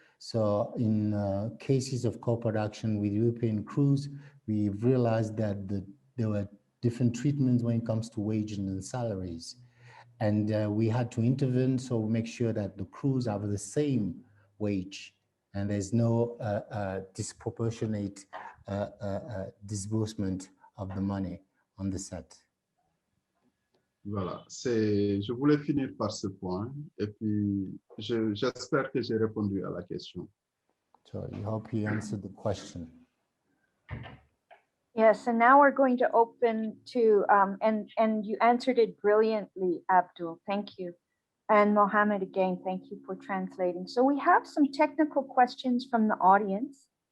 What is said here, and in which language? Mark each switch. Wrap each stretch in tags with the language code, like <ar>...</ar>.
<en>So in cases of co-production with European crews, we've realized that there were different treatments when it comes to wages and salaries. And we had to intervene, so we make sure that the crews have the same wage and there's no disproportionate disbursement of the money on the set.</en> <fr>Voilà, je voulais finir par ce point et puis j'espère que j'ai répondu à la question.</fr> <en>So I hope you answered the question. Yes, and now we're going to open to, and you answered it brilliantly, Abdul. Thank you. And Mohammed, again, thank you for translating. So we have some technical questions from the audience.</en>